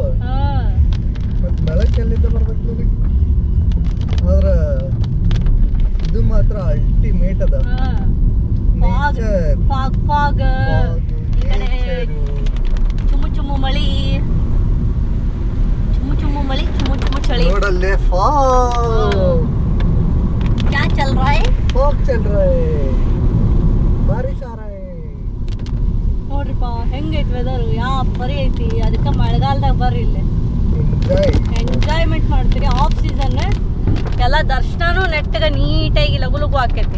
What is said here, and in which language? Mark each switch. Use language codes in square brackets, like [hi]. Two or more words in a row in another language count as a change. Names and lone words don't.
[kn] ಮತ್ ಬೆಳಕು ಎಲ್ಲಿಂದ ಬರ್ಬೇಕು ನೋಡಿ. ಆದ್ರ ಇದು ಮಾತ್ರ ಅಲ್ಟಿಮೇಟ್ ಅದ. ಫಾಗ್, ಚುಮ್ಮು ಮಳಿ, ಚುಮ್ಮು ಚಳಿ. ನೋಡಲ್ಲೇ ಫಾಗ್. [hi] क्या चल रहा है? फॉग चल रहा है, बारिश आ रहा है. [kn] ನೋಡ್ರಿಪ್ಪ ಹೆಂಗೈತಿ ವೆದರ್, ಬರೀ ಐತಿ. ಅದಕ್ಕೆ ಮಳೆಗಾಲದಾಗ ಬರ್ರಿ ಇಲ್ಲಿ ಎಂಜಾಯ್ಮೆಂಟ್ ಮಾಡ್ತೀರಿ. ಆಫ್ ಸೀಸನ್ ಎಲ್ಲ ದರ್ಶನನೂ ನೆಟ್ಟಗೆ ನೀಟಾಗಿ ಲಗು ಆಕೈತಿ.